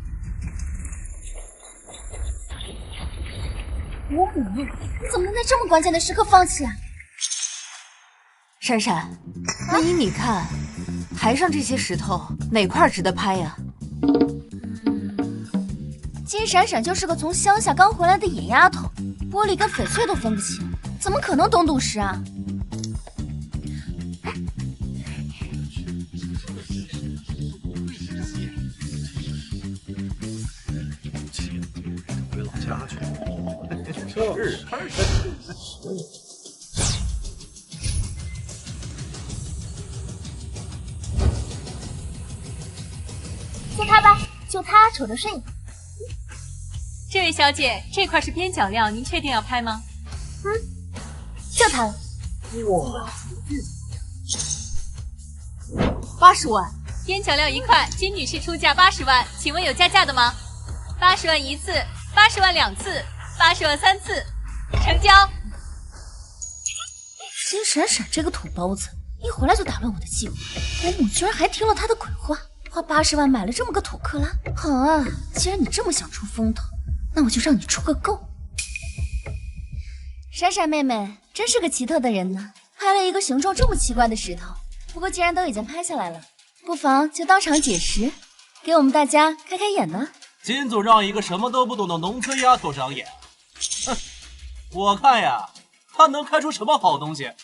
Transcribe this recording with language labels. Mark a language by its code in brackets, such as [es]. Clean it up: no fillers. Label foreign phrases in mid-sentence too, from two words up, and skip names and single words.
[zh] 伯母，怎麼能在這麼關鍵的時刻放棄啊？閃閃，那依你看，台上這些石頭哪塊值得拍呀？金閃閃就是個從鄉下剛回來的野丫頭，玻璃跟翡翠都分不清，怎麼可能懂賭石啊？回老家去。就他吧，就他瞅着顺眼。这位小姐，这塊是邊角料，您確定要拍嗎？就他了。哇，80 萬。邊角料1塊，金女士出價80萬，請問有加價的嗎？80萬1次，80萬2次，80萬3次，成交。金閃閃這個土包子，一回來就打亂我的計劃。伯母居然還聽了他的鬼話，花80萬買了這麼個土克拉。好啊，既然你這麼想出風頭，那我就讓你出個夠。閃閃妹妹真是個奇特的人呢，拍了一個形狀這麼奇怪的石頭，不過既然都已经拍下来了，不妨就当场解释，给我们大家开开眼呢。金总让一个什么都不懂的农村丫头长眼，哼，我看呀，她能开出什么好东西？